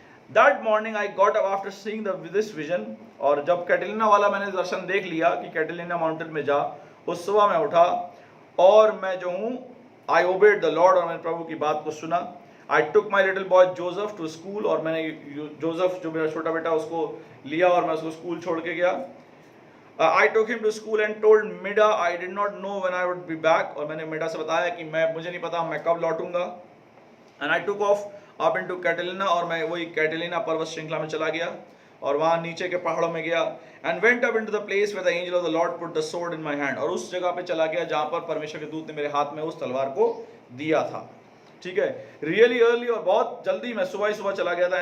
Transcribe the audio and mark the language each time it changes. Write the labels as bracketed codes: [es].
[en] That morning I got up after seeing this vision, [hi] और जब कैटेलिना वाला मैंने दर्शन देख लिया कि कैटेलिना माउंटेन में जा, उस सुबह मैं उठा और मैं जो हूँ [en] I obeyed the Lord, [hi] और मैंने प्रभु की बात को सुना. [en] I took my little boy Joseph to school, [hi] और मैंने जोसेफ जो मेरा छोटा बेटा उसको लिया और मैं उसको स्कूल छोड़ के गया. [en] I took him to school and told Mida I did not know when I would be back, [hi] और मैंने मिडा से बताया कि मुझे नहीं पता मैं कब लौटूंगा. [en] And I took off up into Catalina, [hi] और मैं वही कैटेलिना पर्वत श्रृंखला में चला गया और वहाँ नीचे के पहाड़ों में गया. [en] And went up into the place where the angel of the Lord put the sword in my hand, [hi] और उस जगह पे चला गया जहाँ पर परमेश्वर के दूत ने मेरे हाथ में उस तलवार को दिया था. ठीक है, [en] really early, [hi] और बहुत जल्दी मैं सुबह ही सुबह चला गया था.